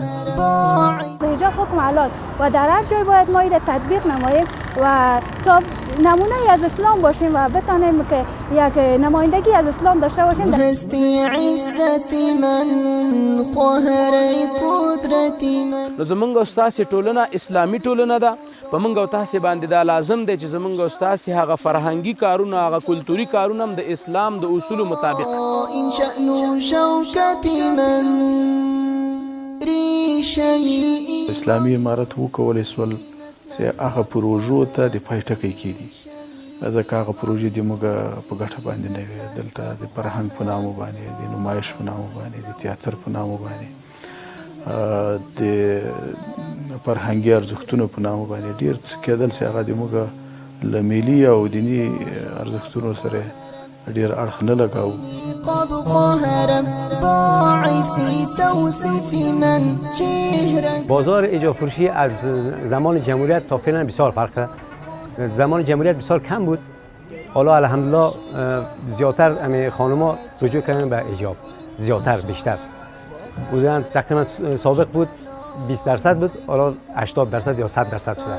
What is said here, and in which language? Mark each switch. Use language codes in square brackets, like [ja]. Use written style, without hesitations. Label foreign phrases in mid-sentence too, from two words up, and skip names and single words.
[fa] حجاب حکم الله و در هر جای باید ما را تطبیق نماییم و تا نمونه از اسلام باشیم و بتانیم که یک نمایندگی از اسلام داشته باشیم. هستی عزت من، خواهر قدرت من. [ps] نو زمونږ او ستاسې ټولنه اسلامي ټولنه ده. په موږ او تاسې باندې دا لازم دی چې زمونږ او ستاسې هغه فرهنګي کارونه، هغه کلتوري کارونه هم د اسلام د اصولو مطابق. [fa] این شأن شوکت من، ریشه [ps] اسلامي امارت وکولی سول چې هغه پروژو ته د پای ټکی کېدي، ځکه هغه پروژې د موږ په ګټه باندې نه وي. دلته د فرهنګ په نامه باندې، د نمایش په نامه باندې، د تیاتر په نامه باندې، د فرهنګي ارزښتونو په نامه باندې ډېر څه کېدل چې هغه د موږ له ملي او دیني ارزښتونو سره ډېر اړخ نه لګاوه. [fa] بازار ایجاب فروشی از زمان جمهوریت تا فعلا بسیار فرق کرد. زمان جمهوریت بسیار کم بود، حالا الحمدلله زیادتر خانم‌ها رجوع کردن به ایجاب، زیادتر بیشتر. بودن تقریبا سابق بود 20% بود، حالا 80% یا 100% شده.